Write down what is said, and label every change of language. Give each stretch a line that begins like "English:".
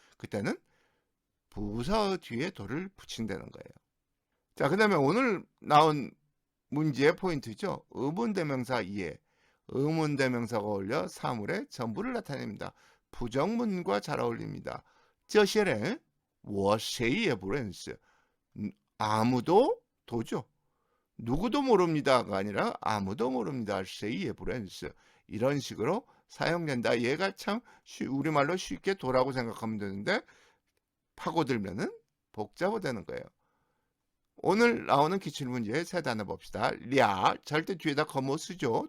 Korean: 그때는 부사 뒤에 도를 붙인다는 거예요. 자, 그 다음에 오늘 나온 문제의 포인트죠. 의문대명사 이해. 의문대명사가 어울려 사물의 전부를 나타냅니다. 부정문과 잘 어울립니다.
Chinese: 这些人我谁也不认识
Korean: 아무도 도죠. 누구도 모릅니다가 아니라 아무도 모릅니다.
Chinese: 谁也不认识
Korean: 이런 식으로 사용된다. 얘가 참 우리말로 쉽게 도라고 생각하면 되는데 파고들면은 복잡하다는 거예요. 오늘 나오는 기출문제 세 단어 봅시다. 랴 절대 뒤에다 거모 쓰죠.